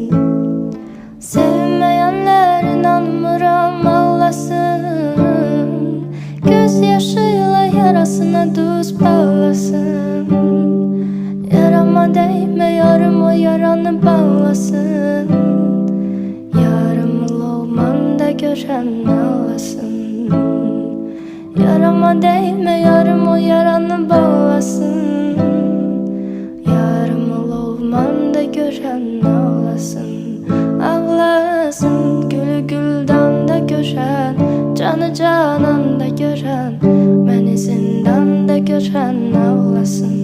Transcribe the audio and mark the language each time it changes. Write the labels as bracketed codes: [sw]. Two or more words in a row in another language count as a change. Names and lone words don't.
[az] Sevməyənlər inanmıram ağlasın. Göz yaşıyla yarasına duz bağlasın. [tr] Yarama değme yarım o yaranı bağlasın. Yarımıl olmanda gören ağlasın. Yarama değme yarım o yaranı bağlasın. Yarımıl olmanda gören ağlasın. [az] Ağlasın, gülü güldanda gören, canı cananda gören, məni zindanda gören ağlasın.